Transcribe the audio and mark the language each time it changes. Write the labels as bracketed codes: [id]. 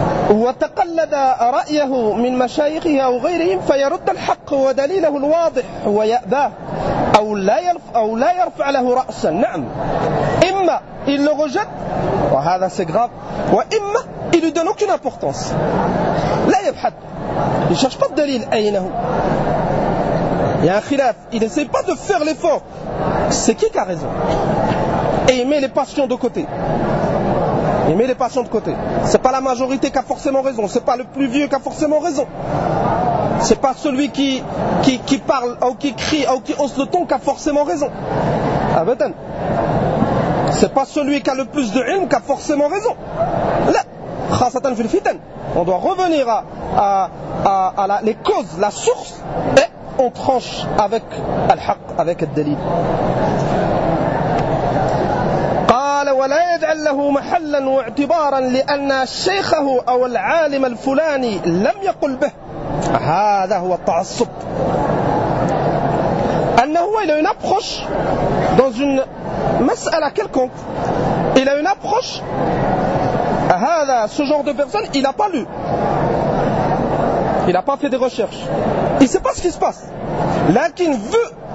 [ar] وتقلد رأيه من مشايخه أو غيرهم فيرد الحق ودليله الواضح ويأباه أو لا يرفع له رأسا. نعم إما [fr] il le rejette, وهذا سيغراب, [ar] وإما [fr] il lui donne aucune importance. [ar] لا يبحث, [fr] il ne cherche pas de dalil. أينه يا خلاف, il n'essaie pas de faire l'effort. C'est qui a raison? Et il met les passions de côté. Il met les passions de côté. C'est pas la majorité qui a forcément raison. C'est pas le plus vieux qui a forcément raison. C'est pas celui qui parle ou qui crie ou qui hausse le ton qui a forcément raison. Abatan. C'est pas celui qui a le plus de ilm qui a forcément raison. Là, [ar] khasatan fil fitan. [fr] On doit revenir à les causes, la source. Et on tranche avec al-haq, avec al-dalil. [ar] ولا يجعل له محلا واعتبارا لأن شيخه أو العالم الفلاني لم يقل به. هذا هو التعصب. أنه [fr] il a une approche dans une مسألة quelconque, il a une approche. [ar] هذا, [fr] ce genre de personne, il n'a pas lu, il n'a pas fait des recherches, il ne sait pas ce qui se passe, [ar] لكن [fr] veut.